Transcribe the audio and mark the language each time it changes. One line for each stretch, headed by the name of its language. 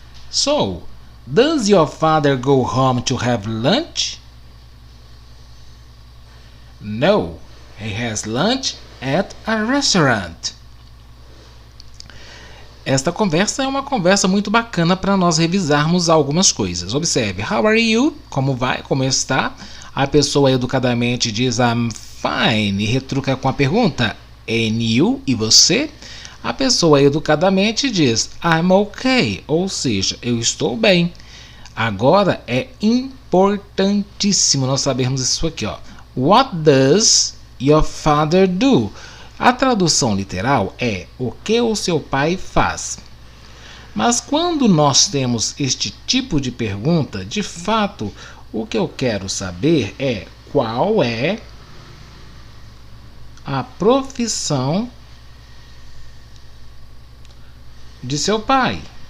English: So, does your father go home to have lunch? No, he has lunch at a restaurant.
Portuguese: Esta conversa é uma conversa muito bacana para nós revisarmos algumas coisas. Observe,
English: how are you?
Portuguese: Como vai? Como está? A pessoa educadamente diz
English: I'm fine
Portuguese: e retruca com a pergunta
English: and you?
Portuguese: E você? A pessoa educadamente diz
English: I'm okay,
Portuguese: ou seja, eu estou bem. Agora é importantíssimo nós sabermos isso aqui, ó.
English: What does your father do?
Portuguese: A tradução literal é o que o seu pai faz. Mas quando nós temos este tipo de pergunta, de fato, o que eu quero saber é qual é a profissão de seu pai.